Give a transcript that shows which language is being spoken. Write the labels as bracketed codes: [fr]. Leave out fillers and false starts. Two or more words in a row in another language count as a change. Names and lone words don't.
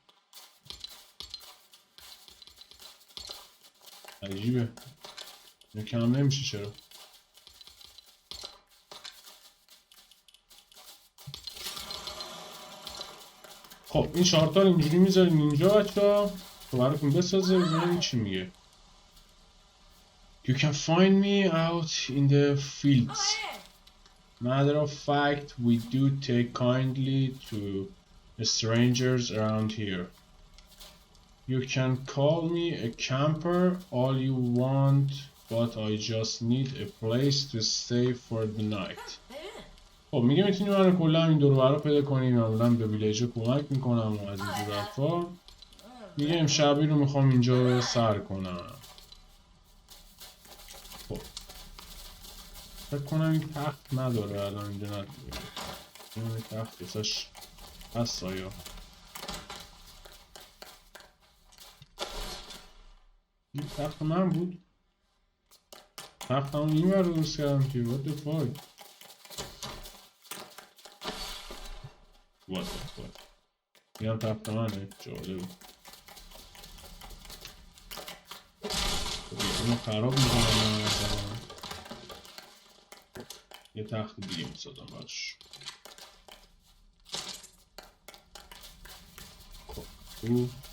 [fa] عجیبه اینا کم نمیشه چرا خب این 4 تا اینجوری میذاریم اینجا بچه‌ها تو براتون بسازه ببینیم چی میگه [en] You can find me out in the fields. Matter of fact, we do take kindly to the strangers around here. You can call me a camper all you want, but I just need a place to stay for the night. [fa] خب میگه میتونی من کلا این دور و برا پیدا کنی معمولا به ویلیج کمک میکنم و از این جور حرفا میگه امشبی رو میخوام اینجا رو سر کنم خب فکر کنم این تخت نداره الان اینجا نداره این تخت بساش هست آیا این تخت من بود تخت همون این ور درست کردم که [en] what the fuck what the fuck [fa] این هم تخت منه جالبه اینو خراب میکنم یه تخت دیگه میسازم براش خب او